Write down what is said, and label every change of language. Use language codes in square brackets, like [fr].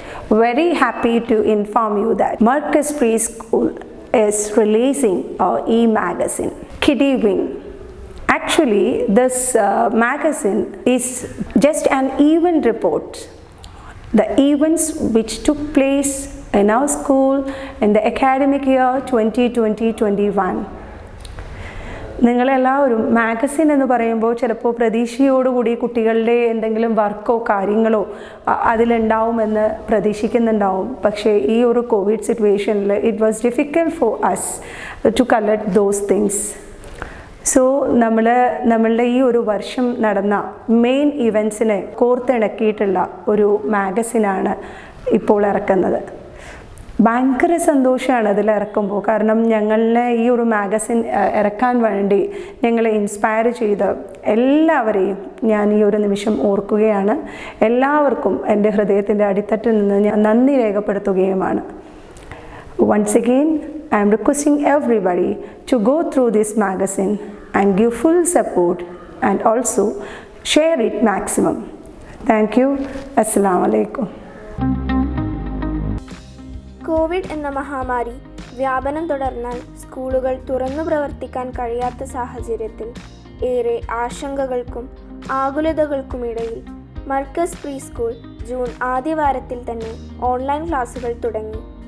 [en] Very happy to inform you that Marcus Preschool is releasing our e-magazine, Kiddie Wing. Actually, this magazine is just an event report. The events which took place in our school in the academic year 2020-21. [ml] നിങ്ങളെല്ലാവരും magazine എന്ന് പറയുമ്പോൾ ചിലപ്പോൾ പ്രതീക്ഷയോടുകൂടി കുട്ടികളുടെ എന്തെങ്കിലും വർക്കോ കാര്യങ്ങളോ അതിലുണ്ടാവുമെന്ന് പ്രതീക്ഷിക്കുന്നുണ്ടാവും. പക്ഷേ ഈ ഒരു കോവിഡ് സിറ്റുവേഷനിൽ [en] It was difficult for us to collect those things. [ml] So നമ്മളുടെ ഈ ഒരു വർഷം നടന്ന മെയിൻ ഇവൻറ്റ്സിനെ കോർത്തിണക്കിയിട്ടുള്ള ഒരു മാഗസിനാണ് ഇപ്പോൾ ഇറക്കുന്നത്. ഭയങ്കര സന്തോഷമാണ് അതിൽ ഇറക്കുമ്പോൾ. കാരണം ഞങ്ങളെ ഈ ഒരു മാഗസിൻ ഇറക്കാൻ വേണ്ടി ഞങ്ങളെ ഇൻസ്പയർ ചെയ്ത് എല്ലാവരെയും ഞാൻ ഈ ഒരു നിമിഷം ഓർക്കുകയാണ്. എല്ലാവർക്കും എൻ്റെ ഹൃദയത്തിൻ്റെ അടിത്തട്ടിൽ നിന്ന് ഞാൻ നന്ദി രേഖപ്പെടുത്തുകയുമാണ്. [en] Once again, I am requesting everybody to go through this magazine and give full support and also share it maximum. Thank you. [ar] Assalamu alaikum. [ml] Covid എന്ന മഹാമാരി വ്യാപനം തുടർന്നാൽ സ്കൂളുകൾ തുറന്നു പ്രവർത്തിക്കാൻ കഴിയാത്ത സാഹചര്യത്തിൽ ഏറെ ആശങ്കകൾക്കും ആകുലതകൾക്കുമിടയിൽ മർക്കസ് പ്രീ സ്കൂൾ ജൂൺ ആദ്യവാരത്തിൽ തന്നെ ഓൺലൈൻ ക്ലാസുകൾ തുടങ്ങി.